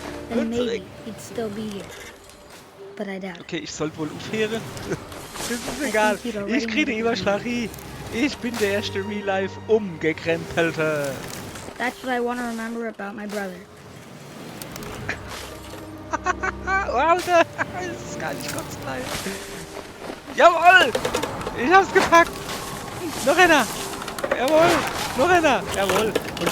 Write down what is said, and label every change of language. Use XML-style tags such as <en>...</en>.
<en>Then maybe he'd still be here. But I doubt it.</en> <de>Okay, ich sollte wohl aufhören. Das ist egal.</de> <en>think he'd already</en> <de>Ich kriege den</de> <en>made up his</en> <de>Überschlag hin. Ich bin der erste Real-Life Umgekrempelte.</de> <en>That's what I want to remember about my brother.</en> <de>Oh, Alter, das ist gar nicht kotzfrei. Jawohl! Ich hab's gepackt! Noch einer! Jawohl! Noch einer! Jawohl! Und ich</de>